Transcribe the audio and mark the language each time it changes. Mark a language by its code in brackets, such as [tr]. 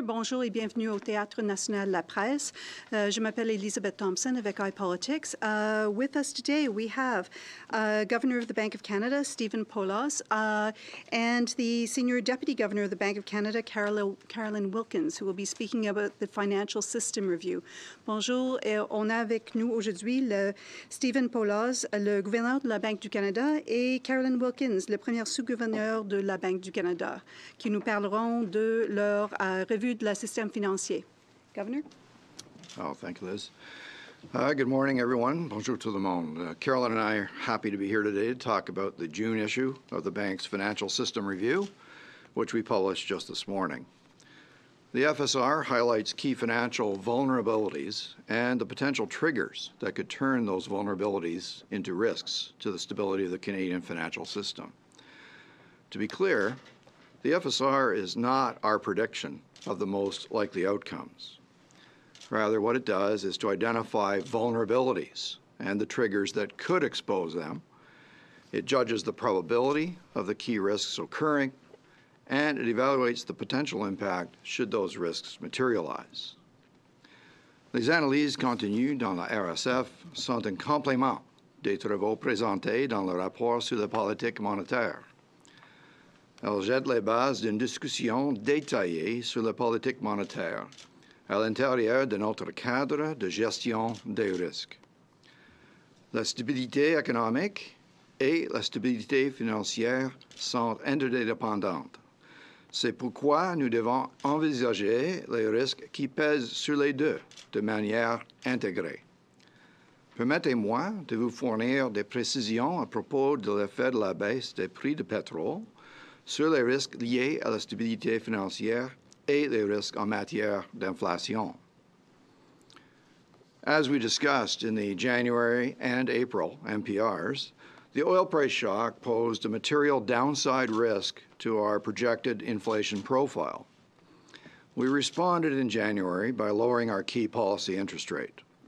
[fr] Bonjour et bienvenue au Théâtre National de la Presse. Je m'appelle Elizabeth Thompson avec iPolitics. [en] With us today we have Governor of the Bank of Canada, Stephen Poloz, and the Senior Deputy Governor of the Bank of Canada, Carolyn Wilkins, who will be speaking about the Financial System Review. [fr] Bonjour, et on a avec nous aujourd'hui Stephen Poloz, le gouverneur de la Banque du Canada, et Carolyn Wilkins, le premier sous-gouverneur de la Banque du Canada, qui nous parleront de leur revue de la système financier. [en] Governor? Oh, thank you, Liz. Good morning, everyone. [fr] Bonjour tout le monde. [en] Carolyn and I are happy to be here today to talk about the June issue of the bank's Financial System Review, which we published just this morning. The FSR highlights key financial vulnerabilities and the potential triggers that could turn those vulnerabilities into risks to the stability of the Canadian financial system. To be clear, the FSR is not our prediction of the most likely outcomes. Rather, what it does is to identify vulnerabilities and the triggers that could expose them. It judges the probability of the key risks occurring, and it evaluates the potential impact should those risks materialize. [fr] Les analyses contenues dans la RSF sont un complément des travaux présentés dans le rapport sur la politique monétaire. Elle jette les bases d'une discussion détaillée sur la politique monétaire à l'intérieur de notre cadre de gestion des risques. La stabilité économique et la stabilité financière sont interdépendantes. C'est pourquoi nous devons envisager les risques qui pèsent sur les deux de manière intégrée. Permettez-moi de vous fournir des précisions à propos de l'effet de la baisse des prix du pétrole sur les risques liés à la stabilité financière et les risques en matière d'inflation. [en] As we discussed in the January and April NPRs, the oil price shock posed a material downside risk to our projected inflation profile. We responded in January by lowering our key policy interest rate.